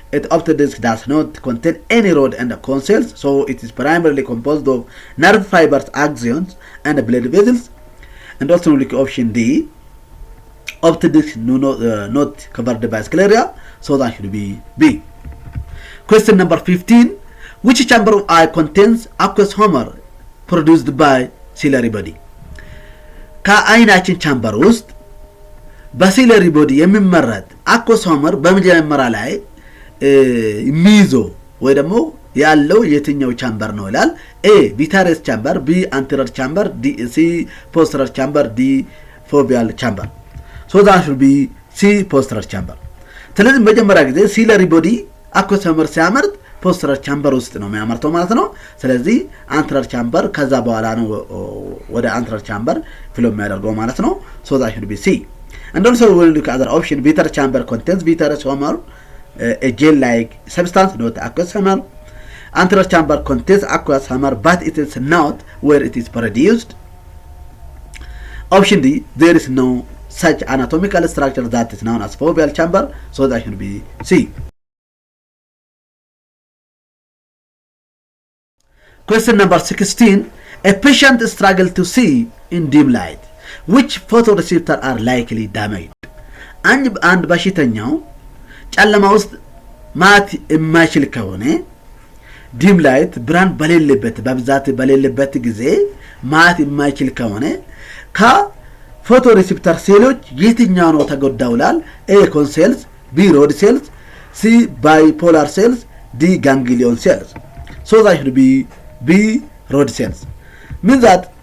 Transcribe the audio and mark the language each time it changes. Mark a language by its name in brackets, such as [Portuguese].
[English] Optic disc does not contain any rod and cone cells, so it is primarily composed of nerve fibers, axons and blood vessels. And also look option D, optic disc not covered by scleria, so that should be B. Question number 15: which chamber of eye contains aqueous humor produced by ciliary body? [Amharic] ከአይናችን ቻምበር ውስጥ በሲለሪ ቦዲ የሚመረት አኮስ ሆመር በመጀመሪያ ላይ የሚይዘው ወይ ደግሞ ያለው የትኛው ቻምበር ነው ይላል። ኤ ቪተረስ ቻምበር፣ ቢ አንቴሪየር ቻምበር፣ ዲ ሲ ፖስተረር ቻምበር፣ ዲ ፎቪያል ቻምበር። [English] ሶ ዛት ሹድ ቢ ሲ ፖስተረር ቻምበር። [Amharic] ስለዚህ መጀመሪያ ጊዜ ሲለሪ ቦዲ አኮስ ሆመር ሲያመርት ፖስተረር ቻምበር ውስጥ ነው የሚያመርተው ማለት ነው። ስለዚህ አንቴሪየር ቻምበር ከዛ በኋላ ነው ወደ አንቴሪየር ቻምበር ፍሎ የሚያደርገው ማለት ነው። [English] ሶ ዛት ሹድ ቢ ሲ. And also we will look at other option. Vitreous chamber contains vitreous humor, a gel-like substance, not aqueous humor. Anterior chamber contains aqueous humor, but it is not where it is produced. Option D, there is no such anatomical structure that is known as foveal chamber, so that should be C. Question number 16. A patient struggles to see in dim light. Which photoreceptors are likely damaged? [Amharic] አንድ በሽተኛው ጨለማ ውስጥ ማየት የማይችል ከሆነ ዲም ላይት ብርሃን በሌለበት በብዛት በሌለበት ጊዜ ማየት የማይችል ከሆነ ከፎቶሬሴፕተር ሴሎች የትኛው ነው ተጎዳው ይላል። ኤ ኮን ሴልስ፣ ቢ ሮድ ሴልስ፣ ሲ ባይፖላር ሴልስ፣ ዲ ጋንግሊዮን ሴልስ። [English] ሶ ዛት ሹድ ቢ ቢ ሮድ ሴልስ። ሚንስ ዛት